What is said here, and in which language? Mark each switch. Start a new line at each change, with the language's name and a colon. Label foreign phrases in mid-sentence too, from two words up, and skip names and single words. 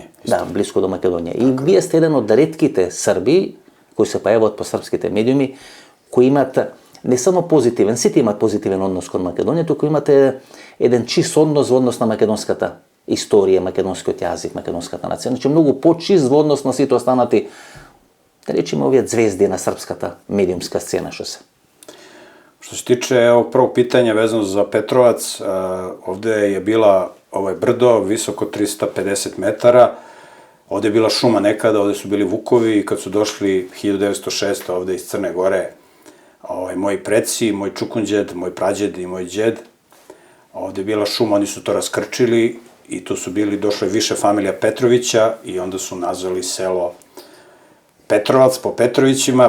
Macedonian: Да, близко до Македонија. И вие сте еден од ретките Срби кои се појавуваат по српските медиуми, кои имаат не само позитивен, сите имаат позитивен однос кон Македонија, туку имате еден чист однос во однос на македонската историја, македонскиот јазик, македонската нација. Значи многу почист во однос на сите останати, да речеме, овие звезди на српската медиумска сцена што се.
Serbian: Što se tiče ovog prvog pitanja vezano za Petrovac, ovde je bila brdo visoko 350 metara, ovde je bila šuma nekada, ovde su bili vukovi i kad su došli 1906. ovde iz Crne Gore, moji preci, moj čukunđed, moj prađed i moj đed, ovde je bila šuma, oni su to raskrčili i tu su došle više familija Petrovića i onda su nazvali selo Petrovac po Petrovićima.